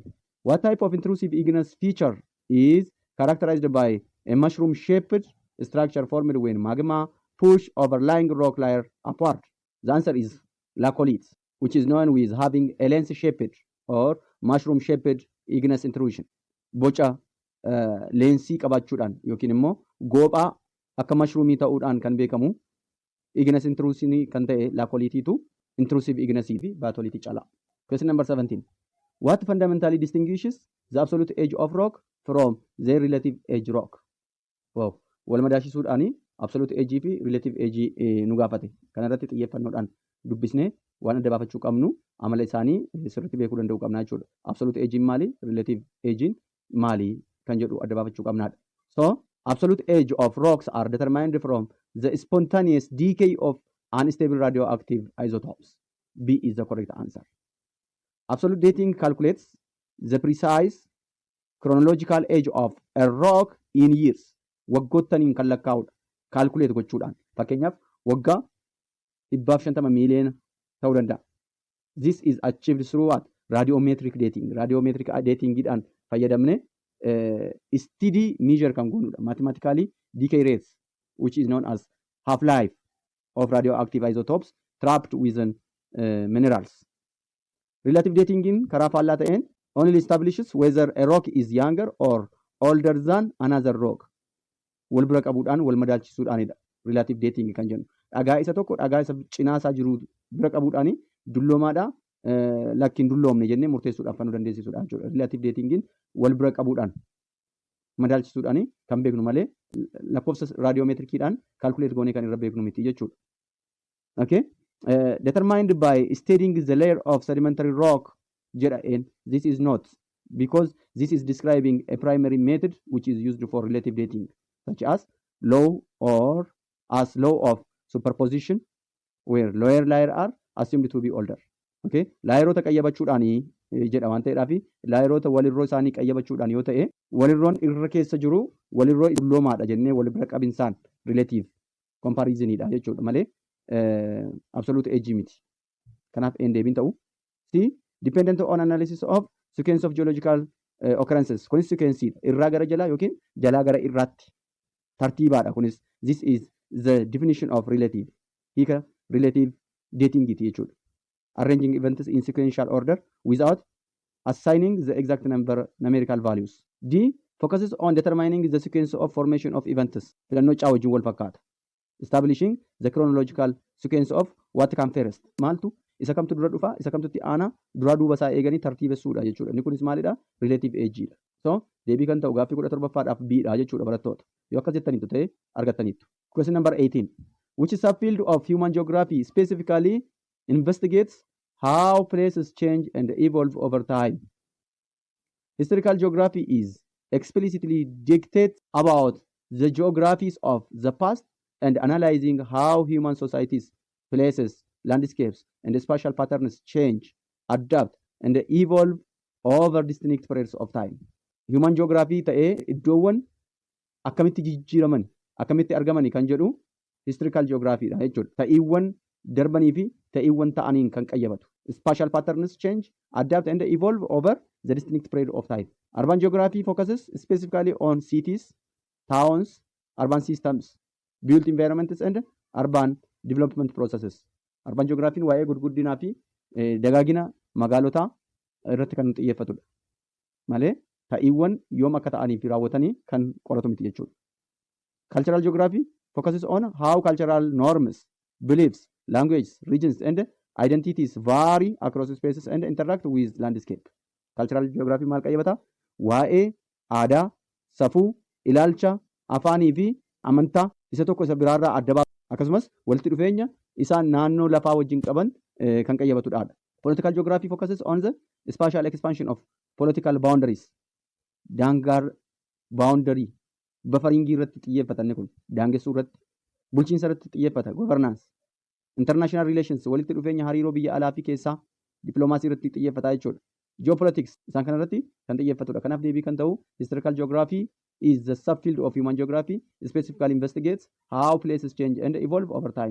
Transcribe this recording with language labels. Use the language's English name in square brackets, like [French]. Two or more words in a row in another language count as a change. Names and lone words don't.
[English] What type of intrusive igneous feature is characterized by a mushroom-shaped structure formed when magma push overlying rock layer upward? The answer is lacolites, which is known with having a lens-shaped or mushroom-shaped igneous intrusion. [Oromo] Boca leensii qabaachuudhaan yookiin immoo goophaa akka mashruumii ta'uudhaan kan beekamu [English] igneous intrusion [Oromo] kan ta'e lacolitii [English] intrusive igneous [Oromo] fi batolitii cala. [English] Question number 17. What fundamentally distinguishes the absolute age of rock from their relative age rock? Wow. [Oromo] Wal madaashisuudhaani [English] absolute age [Oromo] fi [English] relative age [Oromo] nu gaafate. Kanarratti xiyyeeffannoodhaan dubbisnee waan adda baafachuu qabnu amala isaanii sirriitti beekuu danda'uu qabna jechuudha. [English] Absolute age [Oromo] maali? [English] Relative age [Oromo] maali? Kan jedhu adda baafachuu qabnaadha. [English] So absolute age of rocks are determined from the spontaneous decay of unstable radioactive isotopes. B is the correct answer. Absolute dating calculates the precise chronological age of a rock in years. [Oromo] Waggottaniin kan lakkaa'udha. Calculate gochuudhaan. Fakkeenyaaf waggaa 150 miiliyoona ta'uu danda'a. [English] This is achieved through what? Radiometric dating. Radiometric datingidhaan [Oromo] fayyadamne [English] steady measure [Oromo] kan goonudha. [English] Mathematically decay rates, which is known as half-life of radioactive isotopes trapped within minerals. Relative dating [Oromo] in karaa faallaa ta'een [English] only establishes whether a rock is younger or older than another rock. [Oromo] Wal bira qabuudhaan wal madaalchisuudhaanidha. [English] Relative dating [Oromo] kan jennu. Dhagaa isa tokko dhagaa isa cinaasaa jiru bira qabuudhaani dulloomaadha lakkiin dulloomne jennee murteessuudhaaf kan nu dandeessisudha jechuudha. [English] Relative dating [Oromo] in wal bira qabuudhaan madaalchisuudhaani kan beeknu malee lakkoofsa raadiyoomeetirikiidhaan calculate goonee kan irra beeknu miti jechuudha. [English] Okay? Determined by studying the layer of sedimentary rock [Oromo] jedha een. [English] This is not, because this is describing a primary method which is used for relative dating, such as law of superposition, where lower layer are assumed to be older. Okay? [Oromo] Layeroota qayyabachuudhaani jedha waan ta'eedhaafi layeroota walirroo isaanii qayyabachuudhaan yoo ta'e walirroon irra keessa jiru walirroo dulloomaadha jennee wal bira qabinsaan [English] relative comparisonidha [Oromo] jechuudha malee [English] absolute age [Oromo] miti. Kanaaf een deebiin ta'u. C. [English] Dependent on analysis of sequence of geological occurrences. [Oromo] Kunis sequenceedha. Irraa gara jalaa yookiin jalaa gara irraatti tartiibaadha kunis. [English] This is the definition of relative. [Oromo] Hiika relative datingiti jechuudha. [English] Arranging events in sequential order without assigning the exact numerical values. D. Focuses on determining the sequence of formation of events. [Oromo] Filannoo caa wajjin wal fakkaata. [English] Establishing the chronological sequence of what comes first. [Oromo] Maaltu isa kamtu dura dhufa isa kamtutti aanaa dura duuba isaa eeganii tartiibessuudha jechuudha. Inni kunis maalidha? [English] Relative age [Oromo] dha. So deebii kan ta'u gaaffii 17ffaadhaaf B dha jechuudha barattoota. Yoo akkas jettaniitu ta'e argattaniittu. [English] Question number 18. Which subfield of human geography specifically investigates how places change and evolve over time? Historical geography is explicitly dictates about the geographies of the past and analyzing how human societies, places, landscapes, and spatial patterns change, adapt, and evolve over distinct periods of time. Human geography [Oromo] ta'ee iddoowwan akkamitti jijjiiraman, akkamitti argamani kan jedhu [English] historical geography [Oromo] dha jechuudha. Ta'iiwwan darbanii fi ta'iiwwan ta'aniin kan qayyabatu. [English] Spatial patterns change, adapt, and evolve over the distinct period of time. Urban geography focuses specifically on cities, towns, urban systems, built environments, and urban development processes. Urban geography [Oromo] waa'ee gurguddinaa fi dagaagina magaalotaa irratti kan xiyyeeffatudha. Malee ta'iiwwan yoom akka ta'anii fi raawwatanii kan qoratu miti jechuudha. [English] Cultural geography focuses on how cultural norms, beliefs, languages, regions, and identities vary across spaces and interact with landscape. Cultural geography [Oromo] maal qayyabata? Waa'ee aadaa, safuu, ilaalcha, afaanii fi amantaa isa tokko isa biraarraa adda baasu akkasumas walitti dhufeenya isaan naannoo lafaa wajjin qaban kan qayyabatudha. [English] Political geography focuses on the spatial expansion of political boundaries. [Oromo] Daangaa boundary bafaringii irratti xiyyeeffatan kun daangessuu irratti bulchiinsa irratti xiyyeeffata governance. [English] International relations [Oromo] walitti dhufeenya hariiroo biyya alaa fi keessaa diplomaasii irratti xiyyeeffata jechuudha. Geopolitics isaan kana irratti kan xiyyeeffatudha. Kanaaf deebii kan ta'u [English] historical geography is the subfield of human geography, specifically investigates how places change and evolve over time.